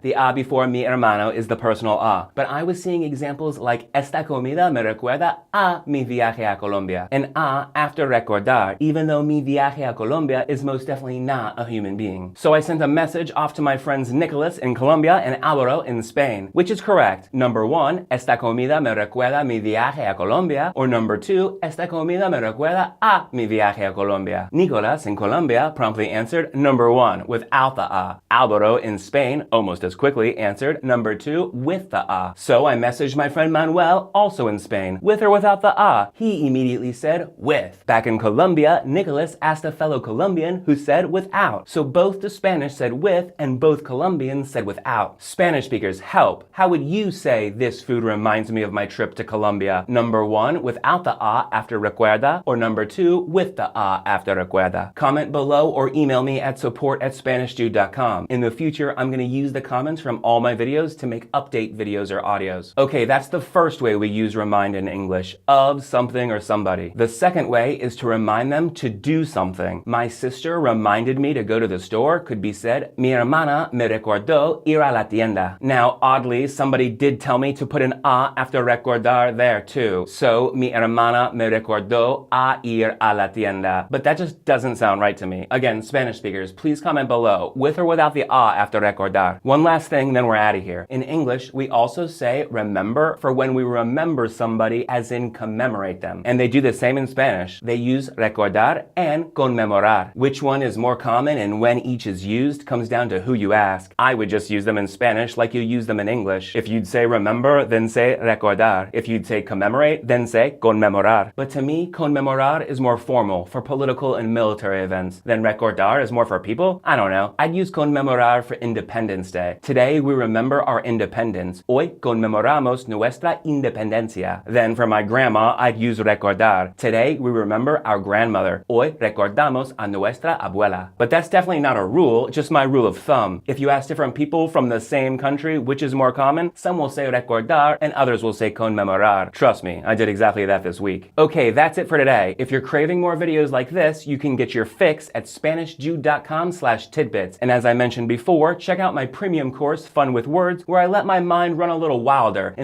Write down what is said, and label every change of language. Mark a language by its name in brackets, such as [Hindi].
[English] The a before mi hermano is the personal a. But I was seeing examples like esta comida me recuerda a mi viaje a Colombia. An a after recordar, even though mi viaje a Colombia is most definitely not a human being. being. So I sent a message off to my friends Nicholas in Colombia and Álvaro in Spain, which is correct. [Spanish] Number 1, esta comida me recuerda mi viaje a Colombia. Or number 2, esta comida me recuerda a mi viaje a Colombia. [English] Nicholas in Colombia promptly answered number 1 without the a. Álvaro in Spain almost as quickly answered number 2 with the a. So I messaged my friend Manuel, also in Spain, with or without the a. He immediately said with. Back in Colombia, Nicholas asked a fellow Colombian who said without. So both the Spanish said with and both Colombians said without. Spanish speakers, help. How would you say this food reminds me of my trip to Colombia? Number 1 without the a after recuerda, or number 2 with the a after recuerda? Comment below or email me at support@SpanishDude.com. In the future, I'm going to use the comments from all my videos to make update videos or audios. Okay, that's the first way we use remind in English, of something or somebody. The second way is to remind them to do something. My sister reminded me to go to the store could be said, mi hermana me recordó ir a la tienda. Now, oddly, somebody did tell me to put an a after recordar there too. [Spanish] So, mi hermana me recordó a ir a la tienda. [English] But that just doesn't sound right to me. Again, Spanish speakers, please comment below, with or without the a after recordar. One last thing, then we're out of here. In English, we also say remember for when we remember somebody, as in commemorate them. And they do the same in Spanish. They use recordar and conmemorar. Which one is more common and when each is used comes down to who you ask. I would just use them in Spanish like you use them in English. If you'd say remember, then say recordar. If you'd say commemorate, then say conmemorar. But to me, conmemorar is more formal for political and military events. Then recordar is more for people? I don't know. I'd use conmemorar for Independence Day. Today we remember our independence. [Spanish] Hoy conmemoramos nuestra independencia. [English] Then for my grandma, I'd use recordar. Today we remember our grandmother. [Spanish] Hoy recordamos a nuestra abuela. [English] But that's definitely not a rule, just my rule of thumb. If you ask different people from the same country which is more common, some will say recordar and others will say conmemorar. Trust me, I did exactly that this week. Okay, that's it for today. If you're craving more videos like this, you can get your fix at SpanishDude.com/tidbits. And as I mentioned before, check out my premium course, Fun with Words, where I let my mind run a little wilder.